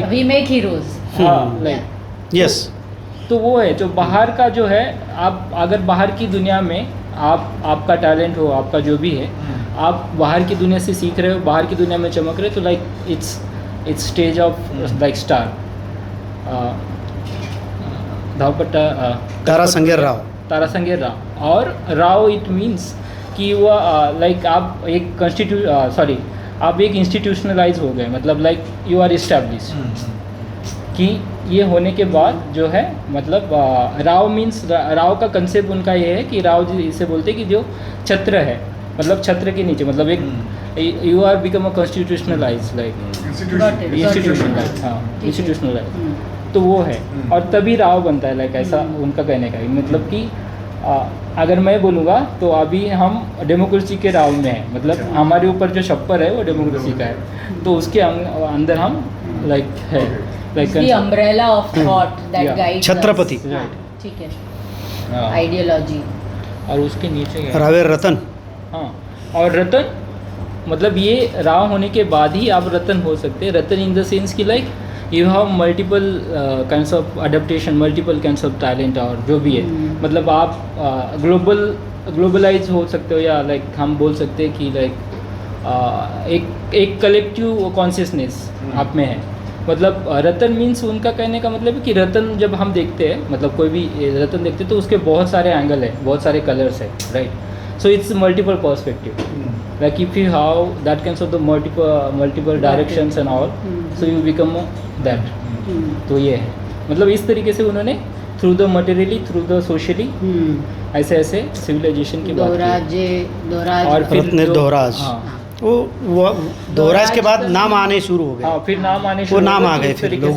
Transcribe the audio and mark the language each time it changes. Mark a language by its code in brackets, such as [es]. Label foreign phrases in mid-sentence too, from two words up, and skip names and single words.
[en] We make heroes, [hi] हाँ, लाइक यस। तो वो है जो बाहर का जो है, आप अगर बाहर की दुनिया में आपका टैलेंट हो, आपका जो भी है, आप बाहर की दुनिया से सीख रहे हो, बाहर की दुनिया में चमक रहे हो, तो [en] like it's stage of like star. [kok] धावपट्टा तारासंगेर राव। तारासंगेर राव। [hi] और राव [en] it means [hi] कि वो लाइक आप एक इंस्टीट्यूशनलाइज हो गए, मतलब [en] like you are establish [hi] कि ये होने के बाद जो है मतलब राव मीन्स राव का कंसेप्ट उनका ये है कि राव जी इसे बोलते हैं कि जो छत्र है, मतलब छत्र के नीचे, मतलब एक [en] you are become a constitutionalize like institutionalize, [hi] हाँ इंस्टीट्यूशनलाइज, तो वो है। और तभी राव बनता है, लाइक ऐसा उनका कहने का, मतलब कि अगर मैं बोलूँगा तो अभी हम डेमोक्रेसी के राव में हैं, मतलब हमारे ऊपर जो छप्पर है वो डेमोक्रेसी का है, तो उसके अंदर हम लाइक है, लाइक [en] the umbrella of thought that Yeah. guides [hi] छत्रपति। us. हाँ, ठीक है, हाँ। आइडियोलॉजी। और उसके नीचे क्या है? [kok] रावेर रतन। [hi] हाँ, और रतन मतलब ये राव होने के बाद ही आप रतन हो सकते हैं। रतन [en] in the sense [hi] कि [en] like you have multiple kinds of adaptation, multiple kinds of talent, [hi] और जो भी है, मतलब आप ग्लोबलाइज हो सकते हो, या लाइक हम बोल सकते हैं कि लाइक एक [en] collective consciousness [hi] आप में है। मतलब रतन मीन्स उनका कहने का मतलब है कि रतन जब हम देखते हैं, मतलब कोई भी रतन देखते हैं तो उसके बहुत सारे एंगल है, बहुत सारे कलर्स है, राइट। [en] So it's multiple perspective, like if you have that kinds of the multiple directions and all, so you become that। [hi] तो ये है, मतलब इस तरीके से उन्होंने [en] through the materially, through the socially, [hi] ऐसे ऐसे सिविलाइजेशन की बात की। और फिर [kok] रत्ने [hi] जो- दोहराज। हाँ, वो दोहराज के बाद नाम आने शुरू हो हाँ, गए, फिर नाम आने वो शुरू नाम हुए, आ तो गए इस फिर तरीके लोगों